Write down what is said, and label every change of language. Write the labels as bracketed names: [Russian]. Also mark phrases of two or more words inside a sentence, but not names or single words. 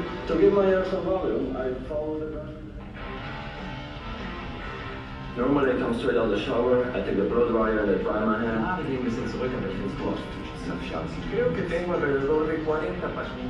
[English] To give my hair some volume, I follow the brush. Normally I come straight out of the shower, I take the blow dryer and I dry my hair. [German] Ah, wir gehen ein bisschen zurück, aber ich finde es gut. [Spanish] Creo que tengo alrededor de 40 páginas.